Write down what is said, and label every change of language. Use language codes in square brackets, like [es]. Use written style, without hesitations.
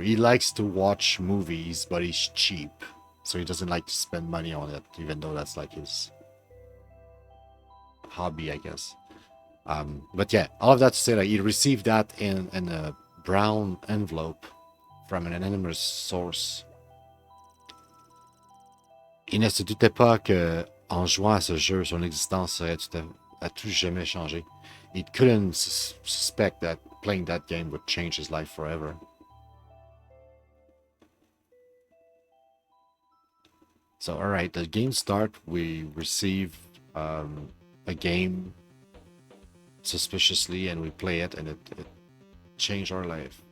[en] He likes to watch movies, but he's cheap. So he doesn't like to spend money on it, even though that's like his hobby, I guess. But yeah, all of that to say that he received that in a brown envelope from an anonymous source. [fr] Il ne se doutait pas que, en jouant à ce jeu, son existence serait à tout jamais changée. [en] He couldn't suspect that playing that game would change his life forever. So, all right, the game start. We receive a game suspiciously, and we play it, and it changed our life.